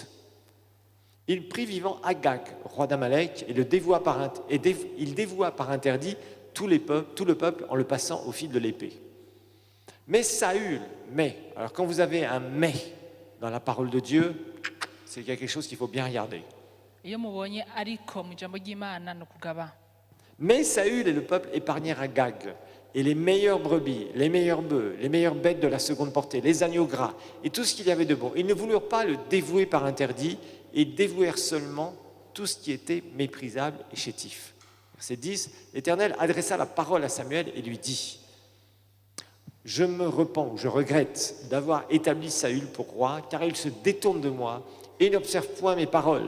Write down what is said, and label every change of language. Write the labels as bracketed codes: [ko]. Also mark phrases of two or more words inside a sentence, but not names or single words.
[fr] Il prit vivant Agag, roi d'Amalek, et il dévoua par interdit tout le peuple en le passant au fil de l'épée. Mais Saül, alors quand vous avez un mais dans la parole de Dieu, c'est qu'il y a quelque chose qu'il faut bien regarder. [rw] iyo mubonye ariko mu ijambo ry'Imana no kugaba [fr] Mais Saül et le peuple épargnèrent Agag, et les meilleures brebis, les meilleurs bœufs, les meilleures bêtes de la seconde portée, les agneaux gras, et tout ce qu'il y avait de bon. Ils ne voulurent pas le dévouer par interdit, et dévouèrent seulement tout ce qui était méprisable et chétif. Verset 10, l'Éternel adressa la parole à Samuel et lui dit, je me repens, je regrette d'avoir établi Saül pour roi, car il se détourne de moi et n'observe point mes paroles.